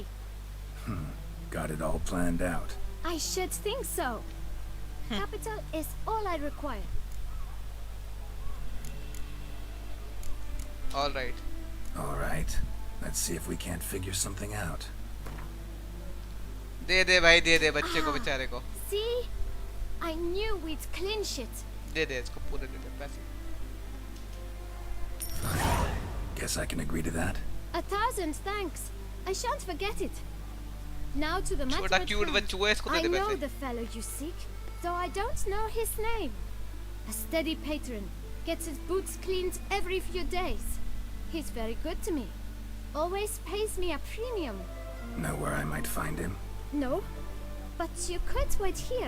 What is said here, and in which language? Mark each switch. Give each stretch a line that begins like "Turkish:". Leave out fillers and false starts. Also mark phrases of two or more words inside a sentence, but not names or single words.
English: Got it all planned out. I should think so. Capital is all I require. All right. All right. Let's see if we can't figure something out.
Hindi: दे दे भाई दे दे बच्चे को बेचारे को।
English: See? I knew we'd clinch it.
Hindi: दे दे इसको पूरे दे दे पैसे।
English: Guess I can agree to that. 1,000 thanks. I shan't forget it. Now to the matter
Hindi: छोटा
English: at cute hand.
Hindi: बच्चू है, इसको दे
English: I
Hindi: दे
English: know
Hindi: पैसे.
English: the fellow you seek, though I don't know his name. A steady patron, gets his boots cleaned every few days. He's very good to me. Always pays me a premium. Know where I might find him? No, but you could wait here.